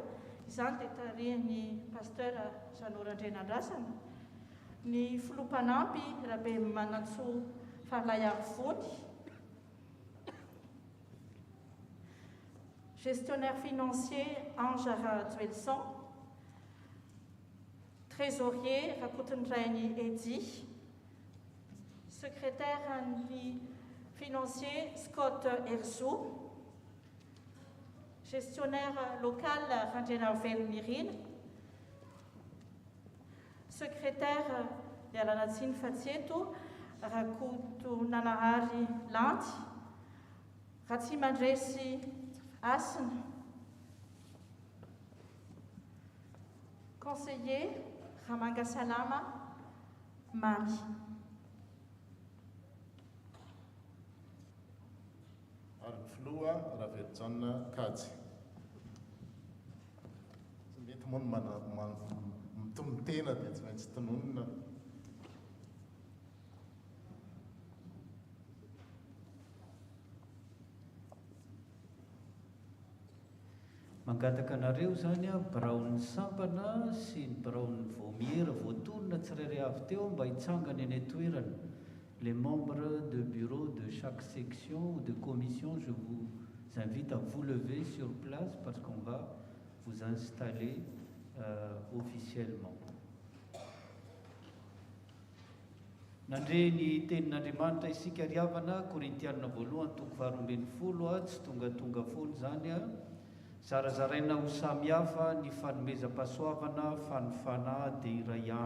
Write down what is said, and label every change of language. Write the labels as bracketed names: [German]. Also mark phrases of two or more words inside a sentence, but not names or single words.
[Malagasy] Izany dia tarihan'ny pasteur Zanora Nandrasana, ny filompanampy rabe Manantso Fanahy Masina, [French] gestionnaire financier Ange Duelson, trésorier NANDRAY Edi, secrétaire financier Scott Herzou, gestionnaire local Randrena Velmirine, secrétaire de la Natsine Fatieto, Rakuto Nanahari Lanty, Ratsimandresi Asna, conseiller Ramanga Salama Mami. [Malagasy] Ary ny filoha Raveljanna Kajy. Tsy mety moa mitombo tena dia tsy maintsy tononona. Mangataka anareo zany a biraon'ny sampana sy ny biraon'ny vomiera voatonona tsirairay avy teo mba hitsangana eny toerana. [French] Les membres de bureau de chaque section ou de commission, je vous invite à vous lever sur place parce qu'on va vous installer officiellement. [Malagasy] Nandre ny tenin'Andriamanitra isika riavana Corinthiens voalohany toko faharoambin'ny folo tsy tonga foana zany a. Zarazaraina ho samihafa ny fanomezam-pahasoavana fanofana dia iray ihany.